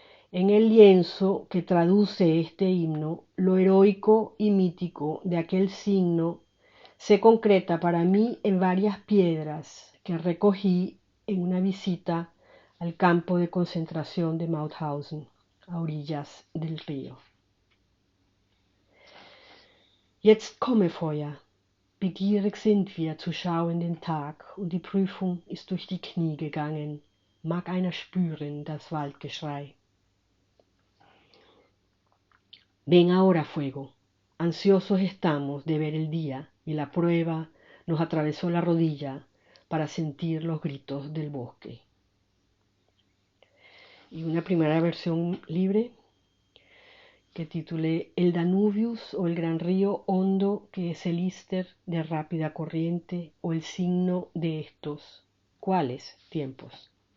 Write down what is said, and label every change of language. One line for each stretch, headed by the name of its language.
Spanish: En el lienzo que traduce este himno, lo heroico y mítico de aquel signo se concreta para mí en varias piedras que recogí en una visita al campo de concentración de Mauthausen, a orillas del río.
German: Jetzt komme Feuer, begierig sind wir zu schauen den Tag, und die Prüfung ist durch die Knie gegangen, mag einer spüren das Waldgeschrei.
Spanish: Ven ahora, fuego, ansiosos estamos de ver el día, y la prueba nos atravesó la rodilla para sentir los gritos del bosque. Y una primera versión libre que titulé El Danubius o el gran río hondo que es el Ister de rápida corriente o el signo de estos, ¿cuáles tiempos?